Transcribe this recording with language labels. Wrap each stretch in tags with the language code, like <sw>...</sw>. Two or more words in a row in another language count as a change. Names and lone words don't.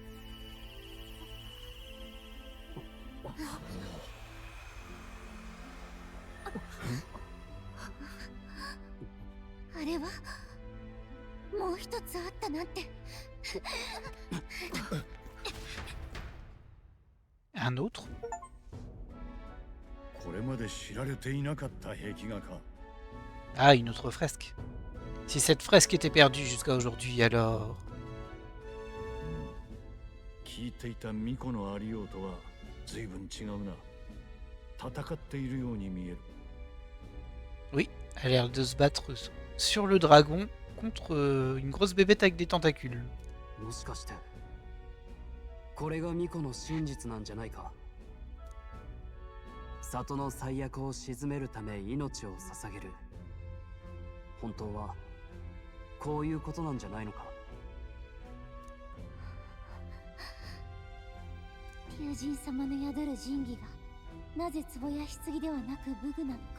<ja>あれはもう一つあったなんて。</ja> <fr>Un autre?</fr> <ja>これまで知られていなかった壁画か</ja> <fr>Ah, une autre fresque. Si cette fresque était perdue jusqu'à aujourd'hui, alors...</fr> <ja>聞いていた巫女のありようとは随分違うな。戦っているように見える。</ja> <fr>Oui, elle a l'air de se battre sur le dragon contre une grosse bébête avec des tentacules.</fr> <ja>もしかしてこれが巫女の真実なんじゃないか。里の最悪を鎮めるため命を捧げる。本当はこういうことなんじゃないのか。竜神様の宿る神器がなぜ壺や棺ではなく武具なのか。</ja>